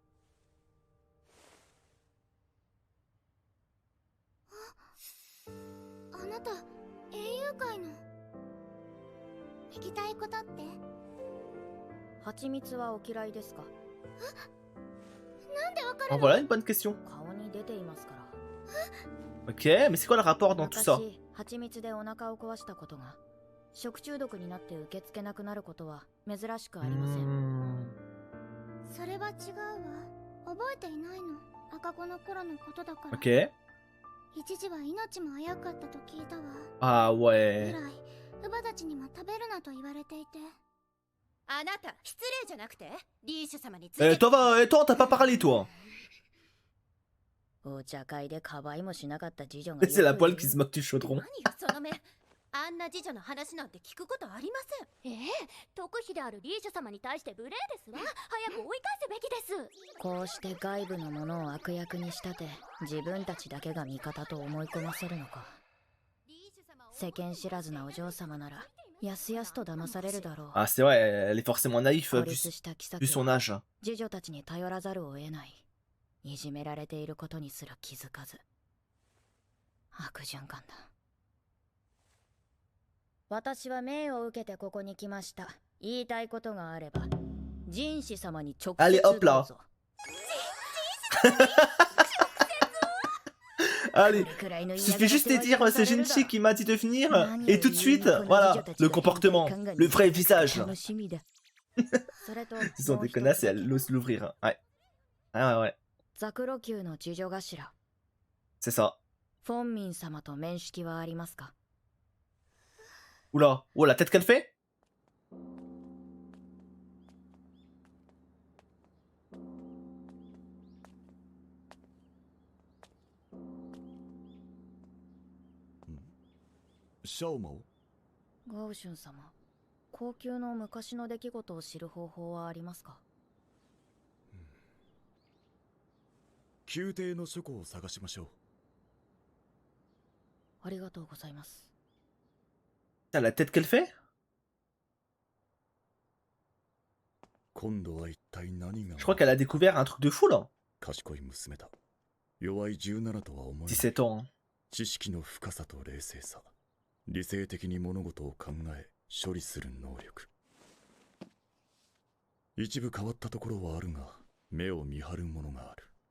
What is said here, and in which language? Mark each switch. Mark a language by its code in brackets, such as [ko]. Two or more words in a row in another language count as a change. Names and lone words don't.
[ja] あなた英雄会の聞きたいことって？蜂蜜はお嫌いですか？なんでわか Ah, るの？ [fr] voilà une bonne question. [ja] 顔に出ていますから。 [fr] Ok, mais c'est quoi le rapport dans tout ça? [ja] 私、蜂蜜でお腹を壊したことが食中毒になって受け付けなくなることは珍しくありません。それは違うわ。覚えていないの。赤子の頃のことだから。 Ok. 一時は命も危うかったと聞いたわ。 Ah 以 [fr] ouais. [ja] 来、乳母たちにも食べるなと言われていて。あなた失礼じゃなくてリーシュ様につい Eh, て [fr] toi, t'as pas parlé, toi. [ja] お茶会でかばいもしなかった次女が [fr] C'est la poêle qui se moque du chaudron. [ja] 何よその目。あんな次女の話なんて聞くことありません。特秘であるリーシュ様に対して無礼ですわ。早く追い返すべきです。こうして外部のものを悪役に仕立て自分たちだけが味方と思い込ませるのか。世間知らずなお嬢様ならやすやすと騙されるだろう。 [fr] Ah, c'est vrai, elle est forcément naïf [ja] 孤 [fr] vu [ja] 立した妃 [fr] son [ja] は [fr] âge. [ja] 次女たちに頼らざるを得ない。いじめられていることにすら気づかず。悪循環だ。私は命を受けてここに来ました。言いたいことがあればジンシ様に直接 [fr] Allez, [ja] ど [fr] hop [ja] う [fr] là. [ja] ぞ。 [fr] Allez, suffit juste de dire c'est Jinchi qui m'a dit de venir et tout de suite, voilà, le comportement, le vrai visage. [ja] 楽しみだ。それと [fr] Ils sont des connasses et elles osent l'ouvrir. Ouais. Ah ouais, ouais, [ja] ザクロ級の次女頭 [fr] c'est ça. [ja] フォンミン様と面識はありますか？ [fr] Oula, oh la tête qu'elle fait? Shao-Mao? [ja] ガオシュン様、高級の昔の出来事を知る方法はありますか？宮廷の書庫を探しましょう。ありがとうございます。 [fr] Putain, la tête qu'elle fait? [ja] 今度は一体何が。 [fr] Je crois qu'elle a découvert un truc de fou là. [ja] 賢い娘だ。弱い17とは思えない。 [fr] 17 ans. Hein. [ja] 知識の深さと冷静さ。理性的に物事を考え処理する能力。一部変わったところはあるが目を見張るものがある。